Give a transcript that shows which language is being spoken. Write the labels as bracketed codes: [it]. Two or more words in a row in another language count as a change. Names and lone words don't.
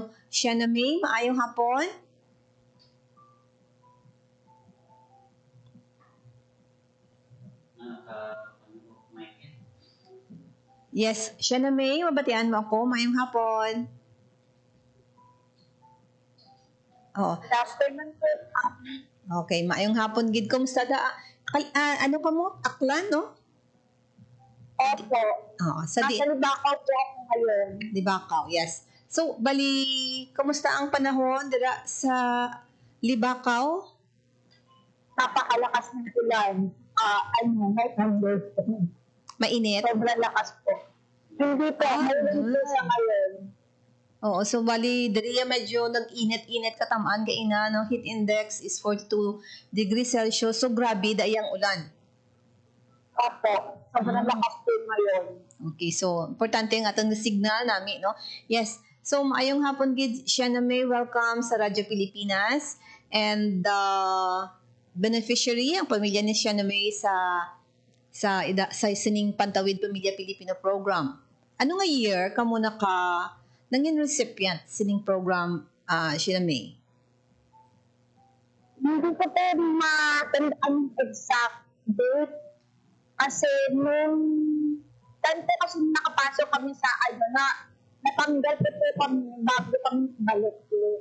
[hil] Sheena May, maayong hapon. [en] Yes, Sheena May, [hil] mabatian mo ako. Maayong hapon. [en] Good afternoon po. [hil] Okay, maayong hapon gid. Kumusta da? Ano ka mo? Aklan, no? [tl] Opo. Sa Libakaw po ako ngayon. [hil] Libakaw, yes. So, bali, kumusta ang panahon dira sa Libakaw? [tl] Napakalakas ng ulan. [en] Night numbers. [hil] Mainit? [tl] Sobrang lakas po. Hindi po. Mayroon po sa ngayon. [hil] Oo, so bali, diri medyo nag-init-init katamaan kay ina, no? [en] Heat index is 42 degrees Celsius. [hil] So, grabe, dayang ulan. [tl] Opo. Sobrang lakas po ngayon. [hil] Okay, so, importante ang atong signal namin, no? Yes. So, maayong hapon, gid, Sheena May, welcome sa Radyo Pilipinas. And, beneficiary, ang pamilya ni Sheena May sa sining Pantawid Pamilya Pilipino Program. Ano nga year ka muna nanging recipient sining program, Sheena May? [tl] Hindi ko po matandaan [en] exact date. [tl] Kasi nung tanto kasi nakapasok kami sa natanggal po kami bago kami balik po.